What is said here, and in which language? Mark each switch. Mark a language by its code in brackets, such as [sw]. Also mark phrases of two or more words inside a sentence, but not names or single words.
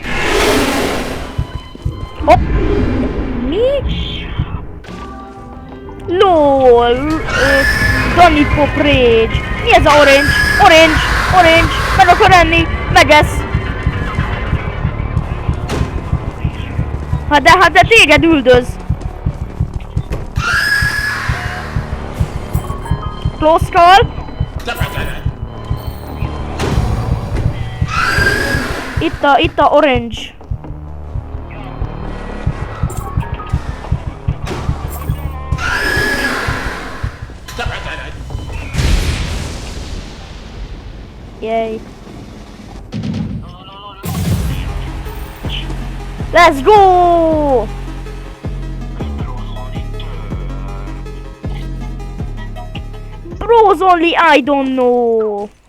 [hu] Hopp! Mi? LOL! Danny Pop Rage! Mi ez a orange? Orange! Orange! Meg akar enni! Megesz! Hát de téged üldöz! [en] Close call! [hu] Itt a orange! [en] Yay! Let's go! Bros only, I don't know.